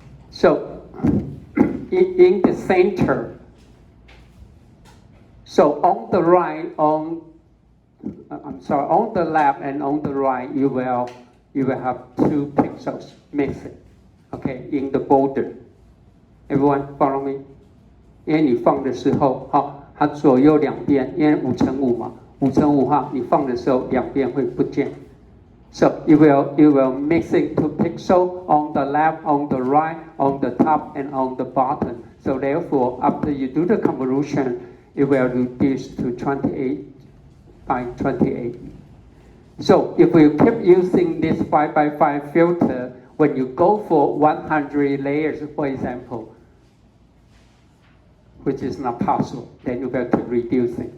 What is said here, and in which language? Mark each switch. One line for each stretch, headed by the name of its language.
English: So in the center, so on the right, on the left and on the right, you will have 2 pixels missing, okay, in the border. Everyone follow me?
Chinese: 因为你放的时候，它左右两边，因为5乘5嘛，5乘5哈，你放的时候两边会不见。
English: So you will mixing 2 pixels on the left, on the right, on the top, and on the bottom. So therefore, after you do the convolution, it will reduce to 28 by 28. So if we keep using this 5 by 5 filter, when you go for 100 layers, for example, which is not possible, then you will keep reducing.